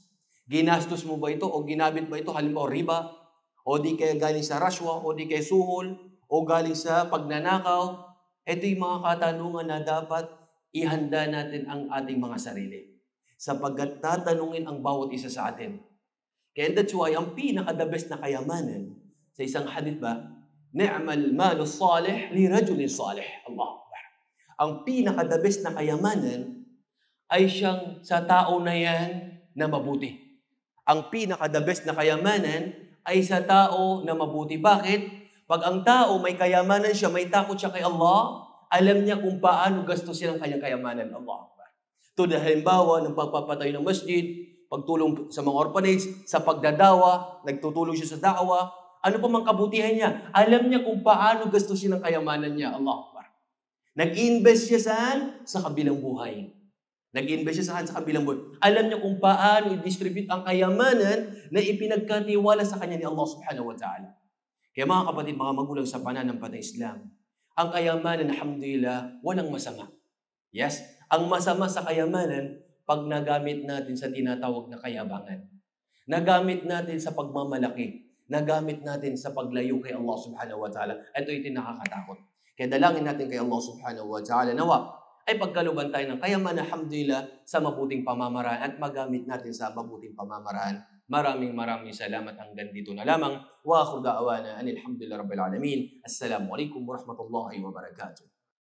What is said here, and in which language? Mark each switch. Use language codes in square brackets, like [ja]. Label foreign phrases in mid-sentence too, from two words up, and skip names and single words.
[tl] Ginastos mo ba ito o ginamit ba ito? Halimbawa, riba, o di kaya galing sa rashwa, o di kaya suhol, o galing sa pagnanakaw. Ito yung mga katanungan na dapat ihanda natin ang ating mga sarili. Sapagkat tatanungin ang bawat isa sa atin. [en] Kaya that's why, [tl] ang pinaka- [en] the best [tl] na kayamanan, sa isang hadith ba, [ar] نعم المال الصالح للرجل الصالح. [tl] Allah. Ang pinaka- [en] the best [tl] na kayamanan ay siyang sa tao na yan na mabuti. Ang pinaka- [en] the best [tl] na kayamanan ay sa tao na mabuti. Bakit? Pag ang tao may kayamanan siya, may takot siya kay Allah, alam niya kung paano gastusin ang kanyang kayamanan. Allah. Tulad halimbawa ng pagpapatayo ng masjid, pagtulong sa mga orphanage, sa pagdadawa, nagtutulong siya sa da'wa, ano pa mang kabutihan niya, alam niya kung paano gastusin ang kayamanan niya. Allah. Nag-invest siya saan? Sa kabilang buhay. Nag-invest siya sa kabilang buhay. Alam niya kung paano i-distribute ang kayamanan na ipinagkatiwala sa kanya ni Allah [ar] سبحانه وتعالى. [tl] Kaya mga kapatid, mga magulang sa pananampalatayang Islam, ang kayamanan, alhamdulillah, walang masama. Yes? Ang masama sa kayamanan, pag nagamit natin sa tinatawag na kayabangan. Nagamit natin sa pagmamalaki. Nagamit natin sa paglayo kay Allah [ar] سبحانه وتعالى. [tl] Ito yung nakakatakot. Kaya dalangin natin kay Allah [ar] سبحانه وتعالى [tl] nawa ay pagkaluban tayo ng kayamanan, alhamdulillah, sa mabuting pamamaraan at magamit natin sa mabuting pamamaraan. Maraming salamat hanggang dito na lamang. [ar] وآخر دعوانا أن الحمد لله رب العالمين. السلام عليكم ورحمة الله وبركاته.